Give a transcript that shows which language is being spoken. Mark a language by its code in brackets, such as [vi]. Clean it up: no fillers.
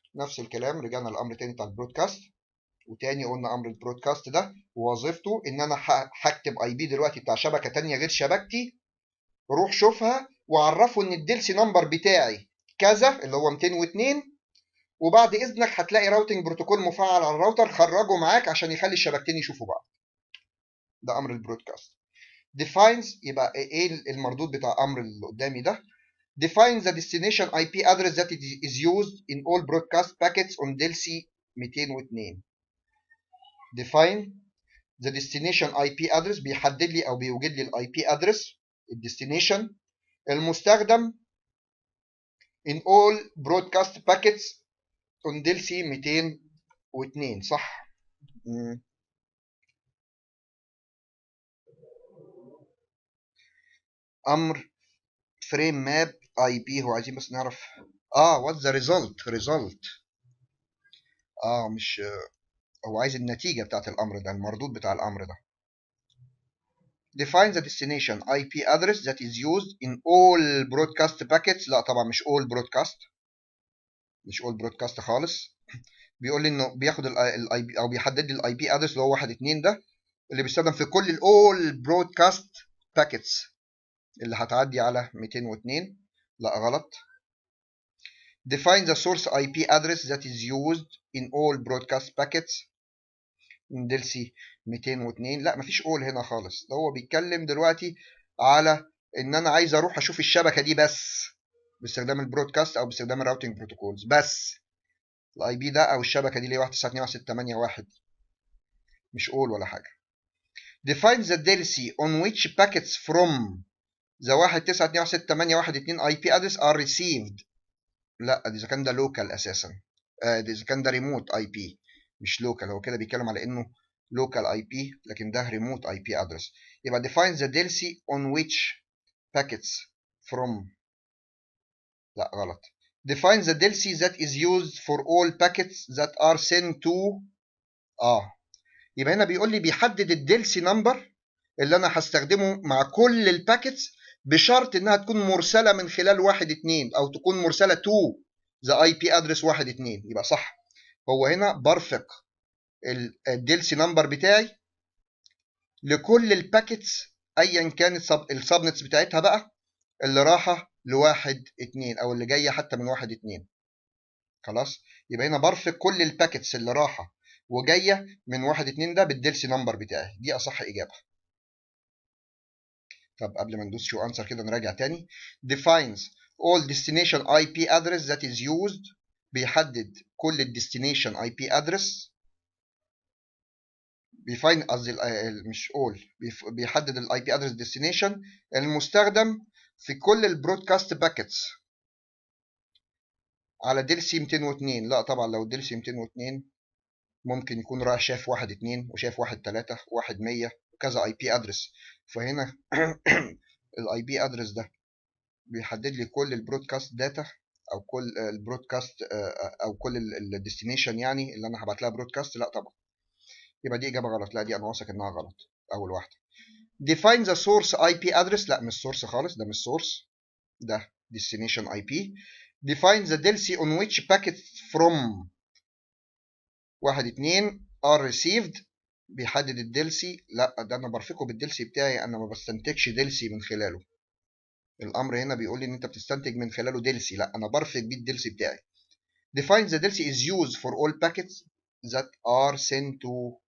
[ar] نفس الكلام، رجعنا الامر تاني بتاع البرودكاست، وتاني قلنا امر البرودكاست ده وظيفته ان انا هكتب اي بي دلوقتي بتاع شبكة تانية غير شبكتي، روح شوفها وعرفه ان الدلسي نمبر بتاعي كذا اللي هو 202، وبعد اذنك هتلاقي راوتنج بروتوكول مفعل على الراوتر، خرجه معاك عشان يخلي الشبكتين يشوفوا بعض. ده امر البرودكاست. [en] defines، [ar] يبقى ايه المردود بتاع امر اللي قدامي ده؟ [en] defines the destination IP address that is used in all broadcast packets on DLC 202. define the destination IP address [ar] بيحدد لي او بيوجد لي الاي بي ادرس الديستنيشن المستخدم [en] in all broadcast packets on DLC 202. [ar] صح. امر فريم ماب اي بي، هو عايزين بس نعرف [en] what's the result. [ar] مش هو عايز النتيجة بتاعت الامر ده، المردود بتاع الامر ده. [en] define the destination IP address that is used in all broadcast packets. [ar] لا طبعا مش [en] all broadcast [ar] خالص. بيقول لي انه بياخد الاي بي او بيحدد لي الاي بي ادرس اللي هو 1.2 ده اللي بيستخدم في كل الاول برودكاست باكيتس اللي هتعدي على 202. لا غلط. [en] define the source IP address that is used in all broadcast packets من DLC 202. [ar] لا مفيش all هنا خالص، ده هو بيتكلم دلوقتي على ان انا عايز اروح اشوف الشبكه دي بس باستخدام البرودكاست او باستخدام الراوتنج بروتوكولز بس. الاي بي ده او الشبكه دي اللي هي 192.168.1 مش all ولا حاجه. [en] define the DLC on which packets from the 192.168.1.2 IP address are received. [ar] لا اذا كان ده لوكال اساسا، اذا كان ده ريموت اي بي مش لوكال. هو كده بيتكلم على انه لوكال اي بي لكن ده ريموت اي بي ادرس. [en] يبقى define the DLC on which packets from. [ar] لا غلط. [en] define the DLC that is used for all packets that are sent to. [ar] يبقى هنا بيقول لي بيحدد الدلسي نمبر اللي انا هستخدمه مع كل الباكيتس بشرط انها تكون مرسله من خلال 1.2 او تكون مرسله [en] to the IP address 1.2. [ar] يبقى صح. هو هنا برفق الدلسي نمبر بتاعي لكل الباكيتس ايا كانت السبنتس بتاعتها بقى اللي راحة لواحد اتنين أو اللي جاية حتى من واحد اتنين. خلاص، يبقى هنا برفق كل الباكتس اللي راحة وجاية من واحد اتنين ده بالدلسي نمبر بتاعي. دي أصح إجابة. طب قبل ما ندوس شو أنسر كده نراجع تاني. [en] defines all destination IP address that is used. [ar] بيحدد كل الديستنيشن IP address. بيفاين قصدي مش all، بيحدد الاي بي ادرس ديستنيشن المستخدم في كل البرودكاست باكيتس على ديل سي 202. لا طبعا لو ديل سي 202 ممكن يكون رايح شاف واحد اتنين وشاف واحد تلاتة واحد 100 وكذا اي بي ادرس. فهنا الاي بي ادرس ده بيحدد لي كل البرودكاست داتا او كل البرودكاست او كل الديستنيشن يعني اللي انا هبعت لها برودكاست. لا طبعا، يبقى دي اجابه غلط. لا دي انا واثق انها غلط. اول واحده. [en] define the source IP address. [ar] لا مش source خالص، ده مش source، ده destination IP. [en] define the DLC on which packets from [ar] واحد اتنين [en] are received. [ar] بيحدد الدلسي. لا ده انا برفقه بالدلسي بتاعي، انا ما بستنتجش دلسي من خلاله. الامر هنا بيقول لي ان انت بتستنتج من خلاله دلسي، لا انا برفق بيه الدلسي بتاعي. [en] define the DLC is used for all packets that are sent to.